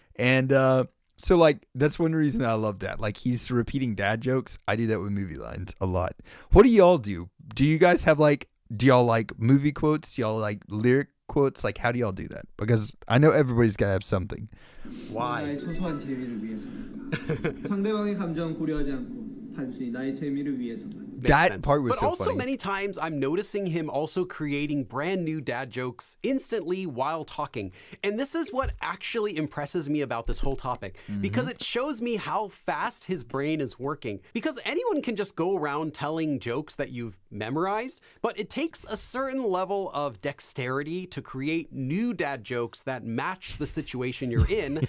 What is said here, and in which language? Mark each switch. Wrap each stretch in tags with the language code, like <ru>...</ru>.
<en>And so like that's one reason I love that. Like he's repeating dad jokes. I do that with movie lines a lot. What do y'all do? Do you guys have like, do y'all like movie quotes? Do y'all like lyric quotes? Like how do y'all do that? Because I know everybody's gotta have something. Why?</en> <ko>나의 소소한 재미를 위해서. 상대방의 감정 고려하지 않고 단순히 나의 재미를 위해서만.</ko> <en>That part was but so also funny. many times I'm noticing him also creating brand new dad jokes instantly while talking. And this is what actually impresses me about this whole topic, because it shows me how fast his brain is working. Because anyone can just go around telling jokes that you've memorized, but it takes a certain level of dexterity to create new dad jokes that match the situation you're in.</en>